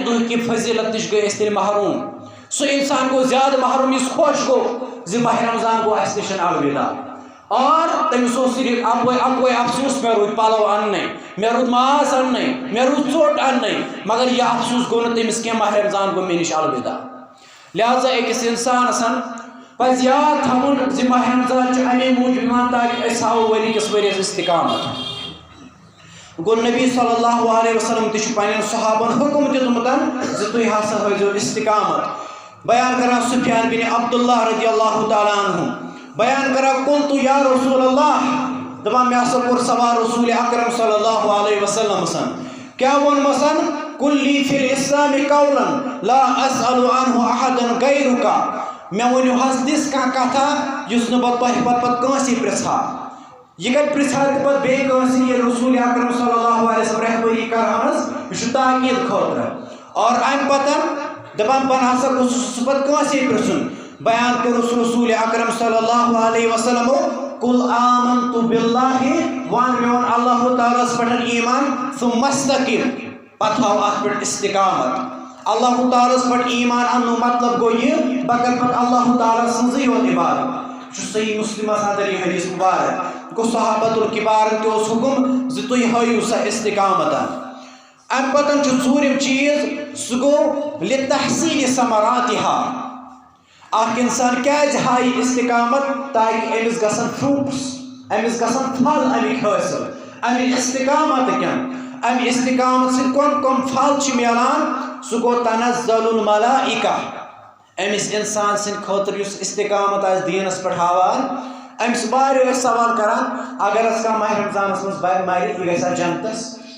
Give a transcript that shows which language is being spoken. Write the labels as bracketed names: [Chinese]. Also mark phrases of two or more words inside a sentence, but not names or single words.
[Kashmiri] دۄہٕکہِ فضیلت نِش گٔے أسۍ تیٚلہِ محروٗم سُہ اِنسان گوٚو زیادٕ محروٗم یُس خۄش گوٚو زِ ماہِ رمضان گوٚو اَسہِ نِش الوداع اور تٔمِس اوس صرف اکوے افسوٗس مےٚ روٗدۍ پلو اننٕے مےٚ روٗد ماز اننٕے مےٚ روٗد ژوٚٹ اننٕے مگر یہِ افسوٗس گوٚو نہٕ تٔمِس کینٛہہ ماہِ رمضان گوٚو مےٚ نِش الوداع لہذا أکِس انسانس پزِ یاد تھاوُن زِ ماہِ رمضان چھُ امے موٗجوٗب یِوان تاکہِ أسۍ ہاوو ؤری کِس ؤرِیس استقامت گوٚو نبی [Arabic] صلی اللہ علیہ وسلم [Kashmiri] تہِ چھُ پننٮ۪ن صحابن حُکم دیُتمُت زِ تُہۍ ہسا ہٲیزیو استقامت بیان کران سفیان بن عبداللہ [Arabic] رضی اللہ تعالیٰ عنہ [Kashmiri] بیان کران [Arabic] قلتُ یا رسول اللہ [Kashmiri] دپان مےٚ ہسا کوٚر سوال رسول اکرم [Arabic] صلی اللہ علیہ وسلم [Kashmiri] کیٛاہ ووٚنمس [Arabic] قل لی فی الاسلام قولا لا اسأل عنہ احدا غیرک [Kashmiri] مےٚ ؤنِو حظ تِژھ کانٛہہ کتھا یُس نہٕ بہٕ تۄہہِ پتہٕ کٲنٛسی پرژھٕ ہا یہِ کتہِ پرژھٕ ہا تہِ پتہٕ بیٚیہِ کٲنٛسہِ ییٚلہِ رسول اکرم [Arabic] صلی اللہ علیہ وسلم [Kashmiri] رہبری کرہانس یہِ چھُ تاکیٖد خٲطرٕ اور امہِ پتہٕ دپان بہٕ نسا گوٚژھُس سُہ پتہٕ کٲنٛسے پرژھُن بیان کوٚرُس رسول اکرم [Arabic] صلی اللہ علیہ وسلمو قل آمنت باللہ [Kashmiri] وَن مےٚ ووٚن اللہ تعالیٰ ہس پٮ۪ٹھ ایمان [Arabic] ثم استقم [Kashmiri] پتہٕ ہاو اتھ پٮ۪ٹھ استقامت اللہ تعالیٰ ہس پٮ۪ٹھ ایمان اننُک مطلب گوٚو یہِ بہٕ کرٕ پتہٕ اللہ تعالیٰ سٕنٛزٕے یوت عبادت صحیح مسلم اندر یہ حدیث مبارک کو [Arabic] صحابۃ الکبار [Kashmiri] تہ حکم زِ تُہۍ ہٲیِو سا استقامت ام پتن ژوٗرِم چیٖز سُہ گوٚو [Arabic] لِتحصیٖلِ ثمراتِہا [Kashmiri] اکھ انسان کیازِ ہایہِ استقامت تاکہ أمِس گژھن فروٹس أمِس گژھن پھل امیِکۍ حٲصِل امہِ استقامت کٮ۪ن امہِ استقامت سۭتۍ کم کم پھل چھِ میلان سُہ گوٚو [Arabic] تنزل الملائکہ [Kashmiri] أمِس انسان سٕنٛدِ خٲطرٕ یُس استقامت آسہِ دیٖنس پٮ۪ٹھ ہاوان أمِس واریاہ ٲسۍ سوال کران اگر أسۍ کانٛہہ ماہِ رمضانس منٛز مرِ یہِ گژھِ جنتس